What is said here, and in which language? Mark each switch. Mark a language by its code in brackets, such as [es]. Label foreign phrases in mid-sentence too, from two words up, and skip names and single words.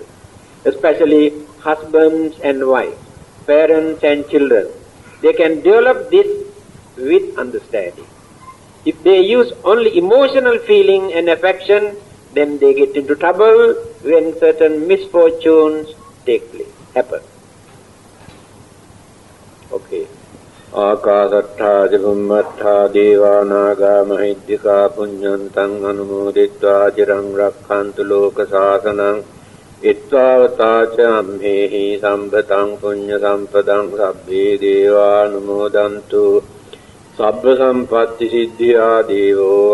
[en] Especially husbands and wives, parents and children. They can develop this with understanding. If they use only emotional feeling and affection, then they get into trouble when certain misfortunes take place, happen. Okay. [pi] Akadattha jagummattha devanaga mahiddhika punyantang anumoditva jirang rakkhantu loka sasanang itvavata ca amhehi sambhatang punya sampadang sabbe deva anumodantu sabba sampatti siddhya devo